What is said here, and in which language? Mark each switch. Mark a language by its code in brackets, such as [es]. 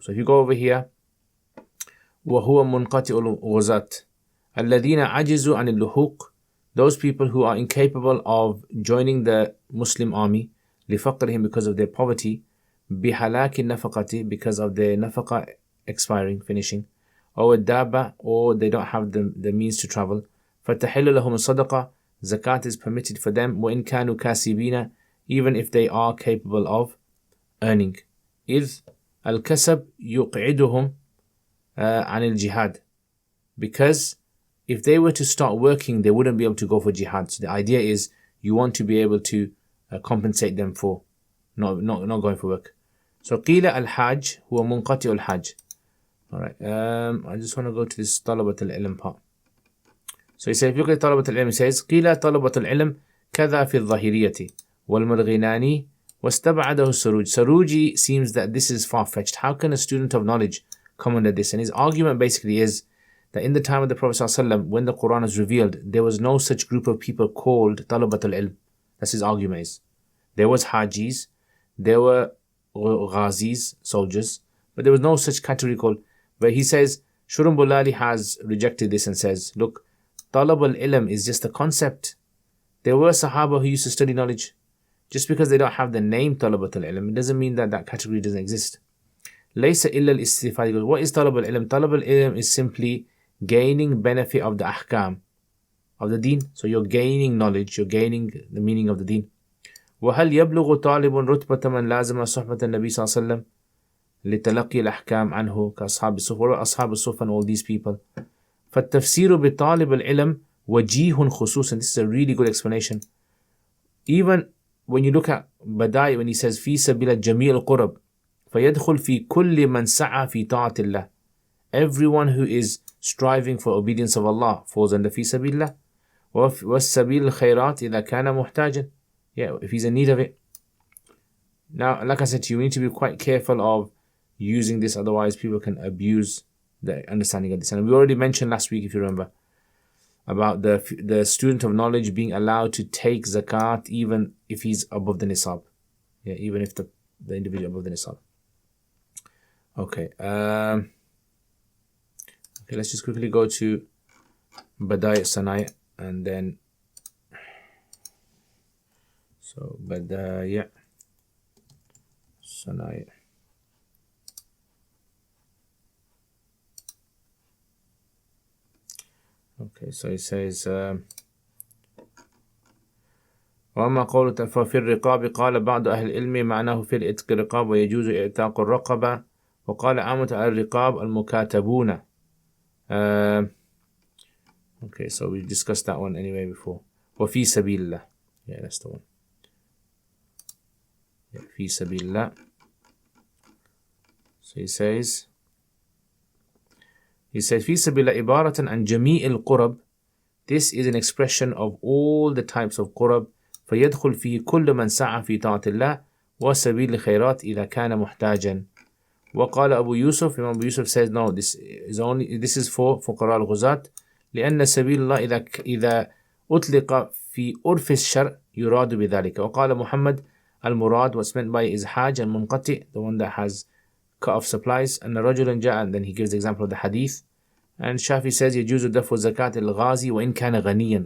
[en] So if you go over here, [ar] وهو منقطع الغزاة الذين عجزوا عن اللحوق, [en] those people who are incapable of joining the Muslim army [ar] لفقرهم, [en] because of their poverty, [ar] بهلاك النفقة, [en] because of their nafaqa expiring, finishing, or الدابة, or they don't have the means to travel, [ar] فتحل لهم الصدقة, [en] zakat is permitted for them, [ar] وإن كانوا كاسبين, [en] even if they are capable of earning. [ar] إذ الكسب يقعدهم عن الجهاد, [en] because if they were to start working, they wouldn't be able to go for jihad. So the idea is you want to be able to compensate them for not going for work. [ar] So قيل الحاج هو منقطع الحاج. [en] Alright, I just want to go to this طلبة العلم part. So he says, if you look at [ar] طلبة العلم, he says قيل طلبة العلم كذا في الظاهرية والمرغناني واستبعده السروج. [en] Saruji seems that this is far-fetched. How can a student of knowledge come under this? And his argument basically is that in the time of the Prophet ﷺ, when the Quran was revealed, there was no such group of people called Talabatul Ilm. That's his argument is. There was Hajis, there were Ghazis, soldiers, but there was no such category called. But he says, Shurun Bulali has rejected this and says, look, Talabul Ilm is just a concept. There were Sahaba who used to study knowledge. Just because they don't have the name Talabatul Ilm, it doesn't mean that that category doesn't exist. [ar] Laysa illa al-istifad. [en] What is Talab al-Ilm? Talab al-Ilm is simply gaining benefit of the ahkam of the deen. So you're gaining knowledge, you're gaining the meaning of the deen. [ar] وهل يبلغ طالب رتبة من لازم صحبة النبي صلى الله عليه وسلم لتلقي الأحكام عنه كأصحاب الصف وأصحاب الصف [en] and all these people. [ar] فالتفسير بطالب العلم وجيه خصوصا. [en] This is a really good explanation. Even when you look at Badai, when he says [ar] في سبيل جميع القرب فيدخل في كل من سعى في طاعة الله. [en] Everyone who is striving for obedience of Allah falls under في سبيل الله. [ar] والسبيل الخيرات إذا كان محتاجا. [en] Yeah, if he's in need of it. Now, like I said to you, we need to be quite careful of using this, otherwise people can abuse the understanding of this. And we already mentioned last week, if you remember, about the student of knowledge being allowed to take zakat even if he's above the nisab. Yeah, even if the individual above the nisab. Okay. Okay, let's just quickly go to Badai Sanai and then. So Badai Sanai. Okay, so it says [ar] وأما قوله ففي الرقاب قال بعض أهل العلم معناه في العتق الرقاب ويجوز إعتاق الرقبة وقال عامة الرقاب المكاتبون. [en] Okay, so we discussed that one anyway before. [ar] وفي سبيل الله. [en] Yeah, that's the one. Yeah, في سبيل الله. So he says [ar] في سبيل الله عبارة عن جميع القرب. [en] This is an expression of all the types of قرب. [ar] فيدخل فيه كل من سعى في طاعة الله وسبيل الخيرات إذا كان محتاجا. وقال أبو يوسف, [en] Imam Abu Yusuf says no, this is for [ar] فقراء الغزاة لأن سبيل الله إذا أطلق في عرف الشرع يراد بذلك. وقال محمد المراد, [en] what's meant by is [ar] حاج المنقطع, [en] the one that has cut off supplies, and [ar] رجل جاء, [en] and then he gives the example of the hadith. And Shafi says [ar] يجوز دفع زكاة الغازي وإن كان غنيا.